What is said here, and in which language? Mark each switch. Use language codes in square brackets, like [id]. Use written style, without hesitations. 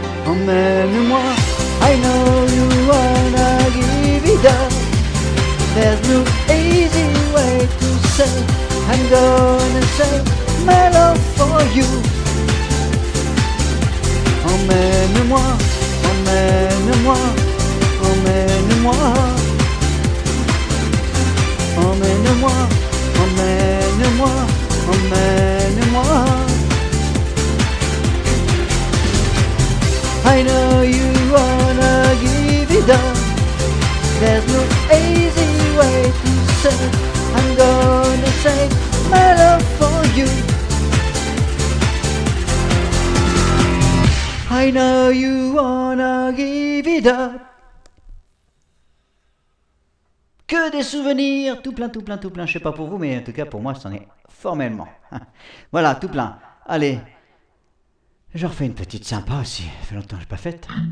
[fr] Emmène-moi. [en] I know you wanna give it up. There's no easy way to say I'm gonna say my love for you. [fr] Emmène-moi, emmène-moi, emmène-moi. Emmène-moi, emmène-moi, emmène-moi. [en] I know you wanna give it up. There's no easy way to say I'm gonna say my love for you. I know you wanna give it up. [fr] Que des souvenirs, tout plein, tout plein, tout plein. Je sais pas pour vous, mais en tout cas pour moi, c'en est formellement. Voilà, tout plein. Allez, je refais une petite sympa aussi. Ça fait longtemps que je n'ai pas faite.